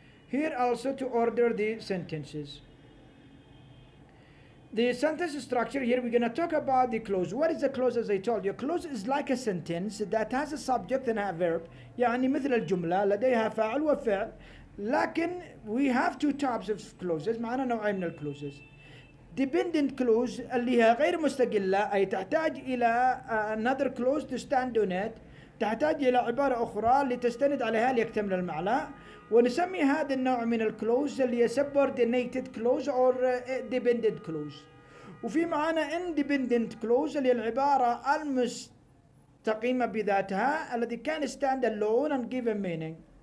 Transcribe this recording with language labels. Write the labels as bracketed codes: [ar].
[en] Here also to order the sentences. The sentence structure, here we're going to talk about the clause. What is a clause? As I told you, a clause is like a sentence that has a subject and a verb. [ar] يعني مثل الجملة لديها فاعل وفعل. لكن [en] we have 2 types of clauses. [ar] معنا نوعين من الكلوزز. [en] Dependent clause [ar] اللي هي غير مستقلة، أي تحتاج إلى [en] another clause to stand on it. [ar] تحتاج إلى عبارة أخرى لتستند عليها ليكتمل المعنى. ونسمي هذا النوع من الكلوز اللي هي [en] subordinated clause or dependent clause. [ar] وفي معانا independent clause اللي هي العبارة المستقيمة بذاتها الذي كان [en] stand alone and give a meaning.